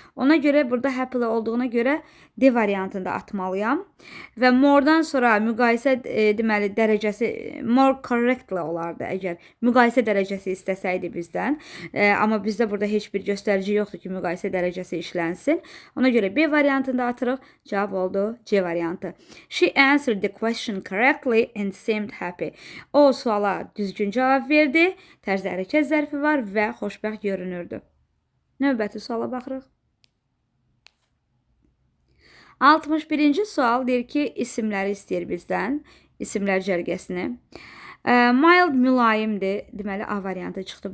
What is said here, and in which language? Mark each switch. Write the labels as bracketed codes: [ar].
[az] Ona görə burada happily olduğuna görə D variantında atmalıyam. Və more-dan sonra müqayisə deməli dərəcəsi [en] more correctly [az] olardı əgər müqayisə dərəcəsi istəsəydi bizdən. Amma bizdə burada heç bir göstərici yoxdur ki, müqayisə dərəcəsi işlənsin. Ona görə B variantında atırıq. Cavab oldu C variantı. [en] She answered the question correctly and seemed happy. [az] O suala düzgün cavab verdi. Tərz hərəkət zərfi var və xoşbəxt görünürdü. Növbəti suala baxırıq. 61-ci sual deyir ki, isimləri istəyir bizdən. İsimlər cərgəsini. Mild mülayimdir. Deməli, A variantı çıxdı.